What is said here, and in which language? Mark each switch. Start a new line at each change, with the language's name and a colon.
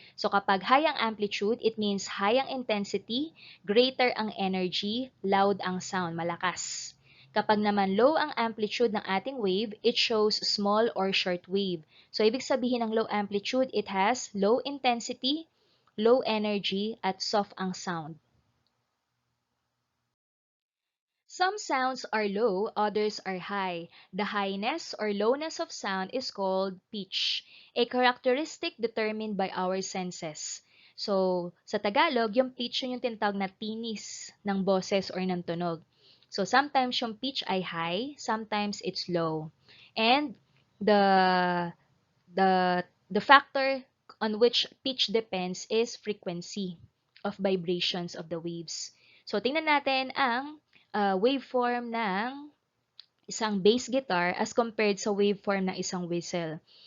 Filipino: So kapag high ang amplitude,
English: it means
Filipino: high ang intensity, greater ang energy, loud ang sound, malakas. Kapag naman low ang amplitude ng ating wave,
English: it shows small or short wave.
Filipino: So ibig sabihin ng low amplitude,
English: it has low intensity, low energy,
Filipino: at soft ang sound.
English: Some sounds are low, others are high. The highness or lowness of sound is called pitch, a characteristic determined by our senses.
Filipino: So, sa Tagalog, yung pitch yun yung tinatawag na tinis ng boses or ng tunog.
English: So, sometimes yung pitch ay high, sometimes it's low. And the the factor on which pitch depends is frequency of vibrations of the waves.
Filipino: So, tingnan natin ang waveform ng isang bass guitar as compared sa waveform ng isang whistle.